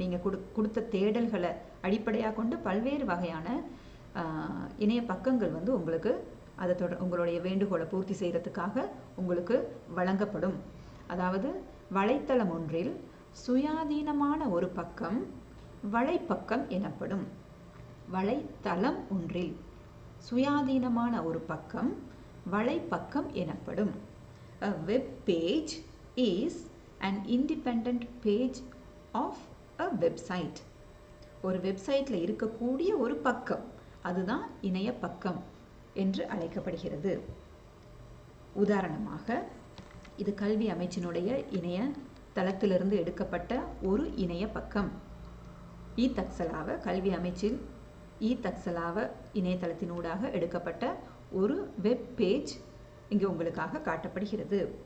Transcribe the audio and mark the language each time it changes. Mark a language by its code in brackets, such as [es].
[ta] நீங்கள் கொடுத்த தேடல்களை அடிப்படையாக கொண்டு பல்வேறு வகையான இணைய பக்கங்கள் உங்களுக்கு உங்களுடைய வேண்டுகோளை பூர்த்தி செய்கிறதுக்காக உங்களுக்கு வழங்கப்படும். அதாவது வலைத்தளம் ஒன்றில் சுயாதீனமான ஒரு பக்கம் வலைப்பக்கம் எனப்படும். வலைத்தளம் ஒன்றில் சுயாதீனமான ஒரு பக்கம் வலைப்பக்கம் எனப்படும். [en] A web page is an independent page of a website. [ta] ஒரு வெப்சைட்டில் இருக்கக்கூடிய ஒரு பக்கம், அதுதான் இணைய பக்கம் என்று அழைக்கப்படுகிறது. உதாரணமாக, இது கல்வி அமைச்சினுடைய இணைய தளத்திலிருந்து எடுக்கப்பட்ட ஒரு இணைய பக்கம். ஈ-தக்சலாவ கல்வி அமைச்சில் ஈ-தக்சலாவ இணையதளத்தினூடாக எடுக்கப்பட்ட ஒரு வெப் பேஜ் இங்கே உங்களுக்காக காட்டப்படுகிறது.